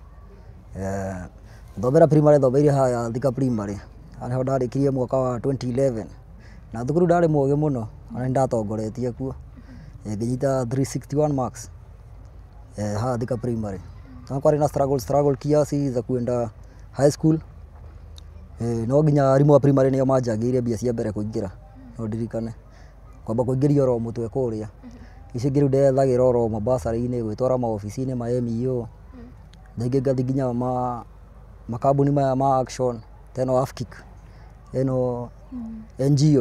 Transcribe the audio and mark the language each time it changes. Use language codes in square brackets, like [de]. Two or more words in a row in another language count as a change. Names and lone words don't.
[ki] Thomera primary thomeire haha Thika primary. Harĩa ho ndarĩkirie mwaka wa 2011. Na thukuru ndarĩ mũũgĩ mũno, ona nĩndatongoretie kuo. Ngĩnyita 361 marks. Haha Thika primary. Na kwarĩ na struggle [sw] kiasi za kwenda [en] high school. [ki] No nginya arimũ a primary nĩo manjangĩire mbia cia mbere kũingĩra. No ndirikane. Kwamba kũingĩrio oro mũtwe kũrĩa. Icio ingĩ rĩu ndethagĩra oro mabacarĩ-inĩ, gwĩtwara maobici-inĩ ma MEO. Na ingĩ ngathi nginya makambuni maya ma Action, ta ĩno AFKIK, ĩno NGO.